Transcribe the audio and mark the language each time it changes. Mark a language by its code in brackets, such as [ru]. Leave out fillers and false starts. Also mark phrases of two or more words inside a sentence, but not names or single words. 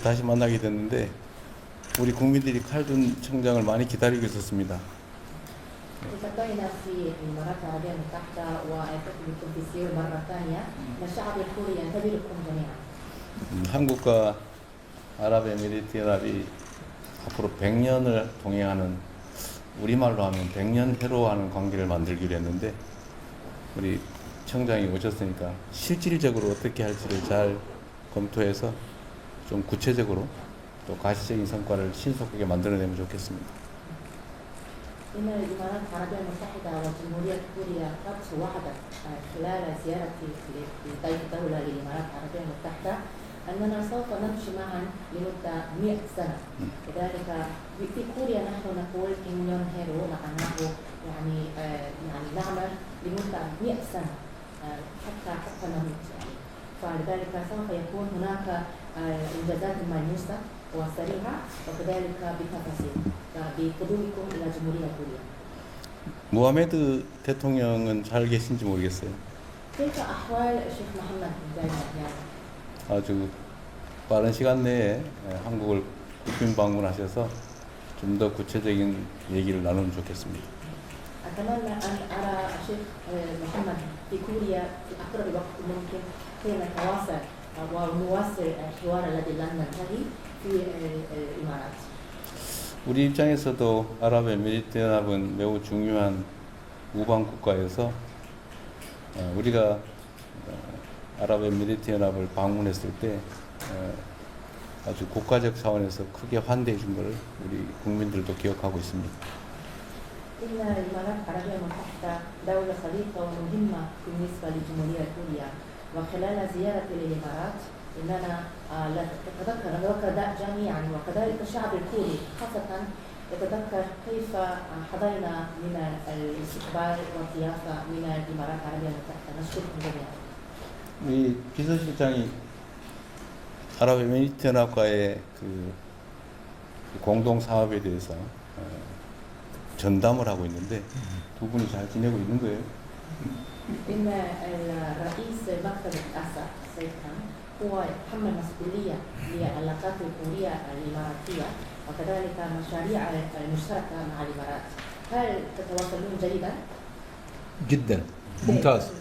[ko] 다시 만나게 됐는데 우리 국민들이 칼둔 청장을 많이 기다리고 있었습니다. [ar] التقينا في الإمارات العربية المتحدة وأتيت في سيول مرة ثانية. الشعب الكوري ينتظركم جميعا. [ko] 한국과 아랍에미리트연합이 앞으로 100년을 동행하는, 우리말로 하면 100년 해로하는 관계를 만들기로 했는데 우리 청장이 오셨으니까 실질적으로 어떻게 할지를 잘 검토해서 좀 구체적으로 또 가시적인 성과를 신속하게 만들어내면 좋겠습니다. [ar] إن الإمارات العربية المتحدة وجمهورية كوريا قد وعدت خلال زيارتي لضيف دولة للإمارات العربية المتحدة أننا سوف نمشي معا لمدة 100 سنة. لذلك في كوريا نحن نقول [ko] 백년 해로 [ar] معناه يعني نعمل لمدة 100 سنة حتى نموت يعني. فلذلك سوف يكون هناك إنجازات ملموسة وسريعة وكذلك بتفاصيل بقدومكم إلى جمهورية كوريا. [ko] 무하메드 대통령은 잘 계신지 모르겠어요. [ar] كيف أحوال الشيخ محمد بن زايد؟ [ko] 아주 빠른 시간 내에 한국을 국빈 방문하셔서 좀 더 구체적인 얘기를 나누면 좋겠습니다. [ar] أتمنى أن أرى الشيخ محمد في كوريا في أقرب وقت ممكن كي نتواصل ونواصل الحوار الذي لن ننتهي في الإمارات. [ko] 우리 입장에서도 아랍에미리트연합은 매우 중요한 우방 국가여서 우리가 아랍에미리트연합을 방문했을 때 아주 국가적 차원에서 크게 환대해 준 것을 우리 국민들도 기억하고 있습니다. [ar] إن الإمارات العربية المتحدة دولة صديقة ومهمة بالنسبة لجمهورية كوريا. وخلال زيارتي للإمارات إننا نتذكر جميعا وكذلك الشعب الكوري خاصة يتذكر كيف حظينا من الاستقبال والضيافة من الإمارات العربية المتحدة. نشكركم جميعا. [ko] 우리 비서실장이 아랍에미리트연합과의 그 공동 사업에 대해서 전담을 하고 있는데 두 분이 잘 지내고 있는 거예요? [ar] إن الرئيس مكتب الأسد السيد خان هو يتحمل مسؤولية للعلاقات الكورية الإماراتية وكذلك مشاريع المشتركة مع الإمارات. هل تتواصلون جيدا؟ جدا ممتاز.